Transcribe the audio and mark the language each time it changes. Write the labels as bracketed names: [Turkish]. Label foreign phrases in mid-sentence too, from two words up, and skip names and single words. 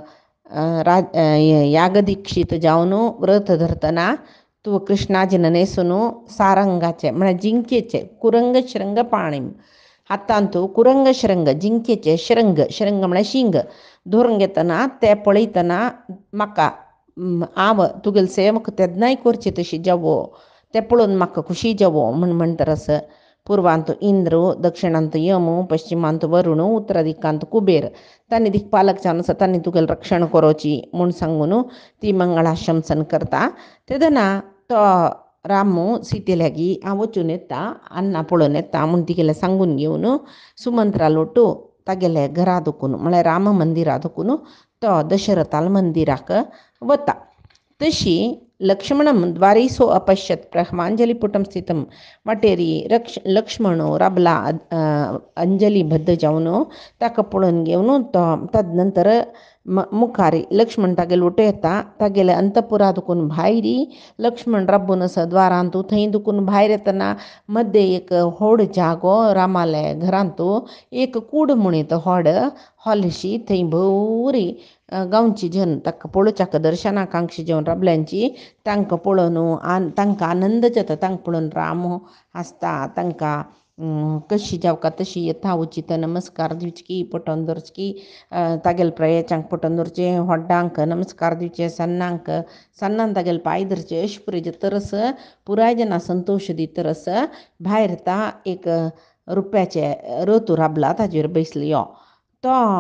[Konkani] यागदीक्षीत जावन व्रत धरतना तूं कृष्णाजीन न्हेसून सारंगाचें म्हळ्यार जिंकेचें कुरंग श्रंग पाणीम हातान तूं कुरंग श्रंग जिंकेचें श्रंग म्हळ्यार शिंग धरून घेतना तें पळयतना म्हाका हांव तुगेल सेवक तेदनाय करचें तशी जावो तें पळोवन म्हाका खुशी जावो म्हूण म्हणटरस पूर्वांत इंद्र दक्षिणांत यम पश्चिमांत वरुण उत्तर दिकांत कुबेर तांणी दिक्पालक जावन आसा तांणी तुगेलें रक्षण करची म्हूण सांगून ती मंगळाशंसन करता. तेदना तो रामू सीते लागीं हांव वचून येता अन्ना पळोवन येता म्हूण तिगेलें सांगून घेवन सुमंत्रा लोटू तागेले घरा दुखून म्हळ्यार राम मंदिरा दुखून तो दशरथाल मंदिराक वता. [Sanskrit] तशी लक्ष्मणं द्वारीसो अपश्यत ब्रह्मांजलिपुटं स्थितं. [Konkani] वाटेरी लक्ष्मण राबला अंजलीबद्ध जावन ताका पळोवन घेवन तो तद नंतर मुखारी लक्ष्मण तागेले वटू येता. तागेले अंतपुरा दुखून भायरी लक्ष्मण राबून आसा द्वारांत थंय दुखून भायर येतना मध्य एक व्हड जागो रामाले घरांत एक कूड म्हणीत व्हड हॉलशी थंय भोवरी गांवची जन ताका पळोवच्याक दर्शनाकांक्षी जेवन राबल्यांची तांकां पळोवन तांकां आनंद जाता. तांकां पळोवन राम हांसता तांकां कशी जावका तशी यथा उचित नमस्कार दिवची पटोवन दवरची तागेले प्रयेचांक पटोवन दवरचें व्हड्डांक नमस्कार दिवचे सन्नान तागेले पांय धरचे अशें पळय तरस पुराय जना संतोश दितरस भायर येता एक रुप्याचे रथ राबला ताजेर बसलो तो